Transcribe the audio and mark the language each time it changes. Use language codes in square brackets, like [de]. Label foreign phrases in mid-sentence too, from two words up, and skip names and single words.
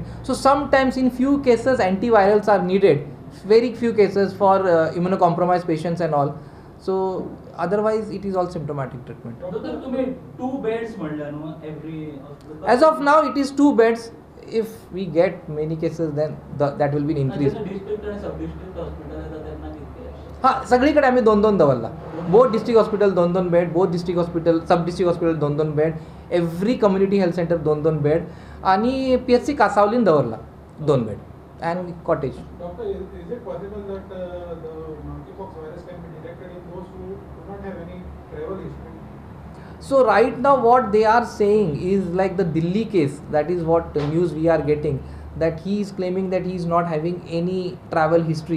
[en] So sometimes in few cases antivirals are needed, very few cases for immunocompromised patients and all. So otherwise it is all symptomatic treatment. [kok] Doctor, तुम्ही 2 beds म्हणल्या नो [en] every hospital. As of now it is 2 beds. If we get many cases then that will be an increase. [mr] डिस्ट्रिक्ट आणि [en] sub district hospital [mr] आहे त्यांना किती आहे? [kok] हां सगळीकडे आम्ही 2-2 दवरला. [en] both district hospital 2-2 bed, both district hospital sub district hospital 2-2 bed, every community health centre 2-2 bed [kok] आणि PHC कासावलीन दवरला [en] 2 बेड and cottage. Doctor, is it possible that the monkeypox virus can be detected in those who do not have any travel history? So right now what they are saying is like the Delhi case, that is what news we are getting, that he is claiming that he is not having any travel history.